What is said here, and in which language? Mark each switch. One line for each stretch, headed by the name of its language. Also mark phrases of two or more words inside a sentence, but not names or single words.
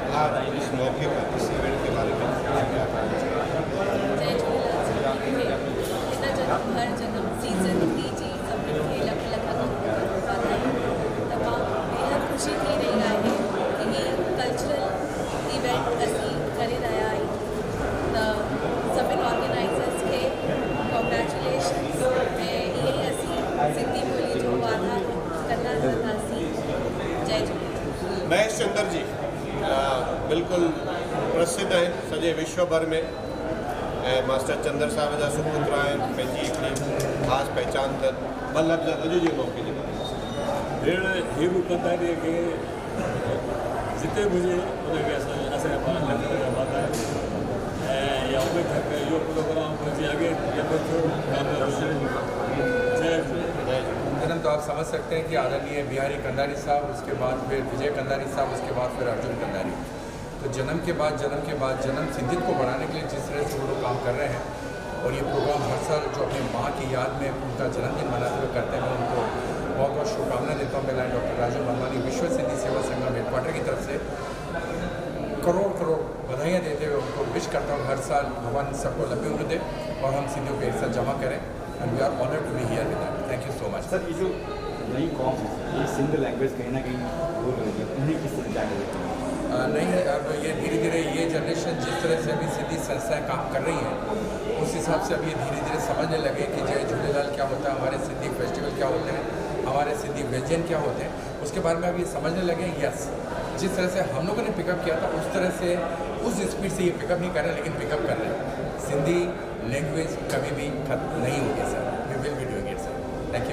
Hindi: आज इस मौके पर इस इवेंट के बारे में क्या कहना चाहिए?
Sindhi: खुशी थी रही आहे कि कल्चरल इवेंट असीं करे रहिया आहियूं त सभिनी ऑर्गेनाइज़र्स खे कॉन्ग्रेचुलेशन्स ऐं इहे ई असीं सिंधी ॿोली जो वाधारो कंदा रहंदासीं। जय झूलेलाल। महेश चंद्र जी
Hindi: बिल्कुल प्रसिद्ध हैं
Sindhi: सॼे विश्व भर में ऐं मास्टर चंद्र साहिब जा सुपुत्र आहिनि, पंहिंजी हिकिड़ी ख़ासि पहचान अथनि। ॿ लफ़्ज़ अॼु जे मौक़े जे बारे में भेण हे बि कंदारीअ खे जिते बि हुजे उनखे असांजा पाण वाधायूं ऐं या उमेद आहे की इहो प्रोग्राम जे अॻे
Hindi: जन्म तो आप समझ सकते हैं कि आदरणीय बिहारी कंदारी साहब, उसके बाद फिर विजय कंदारी साहब, उसके बाद फिर अर्जुन कंदारी। तो जन्म के बाद जन्म सिंधियत को बढ़ाने के लिए जिस तरह से वो लोग काम कर रहे हैं और ये प्रोग्राम हर साल जो अपनी माँ की याद में उनका जन्मदिन मनाते हुए करते हैं, मैं उनको बहुत बहुत शुभकामनाएं देता हूँ। मैं डॉक्टर राजू मनवानी विश्व सिंधी सेवा संगम हेडक्वार्टर की तरफ से करोड़ करोड़ बधाइयाँ देते हुए उनको विश करता हूँ हर साल भगवान सबको लंबी उम्र दे और हम सिंधियों को एक साथ जमा करें
English: and we are honored to be here with that. Thank you so much.
Hindi: सर ये जो नई कॉम ये सिंधी लैंग्वेज कहीं ना कहीं भूल रही है, उन्हें किस तरह जाएंगे? नहीं, अब ये धीरे धीरे ये जनरेशन जिस तरह से अभी सिंधी संस्थाएं काम कर रही हैं उस हिसाब से अभी धीरे धीरे समझने लगे कि जय झूलेलाल क्या होता है, हमारे सिंधी फेस्टिवल क्या होते हैं, हमारे सिंधी व्यंजन क्या होते हैं, उसके बारे में अभी समझने लगे। यस, जिस तरह से हम लोगों ने पिकअप किया था उस तरह से उस स्पीड से ये पिकअप नहीं कर रहे लेकिन पिकअप कर रहे हैं। सिंधी लैंग्वेज कभी भी खत्म नहीं होगी सर,
English: We will be doing it sir. Thank you.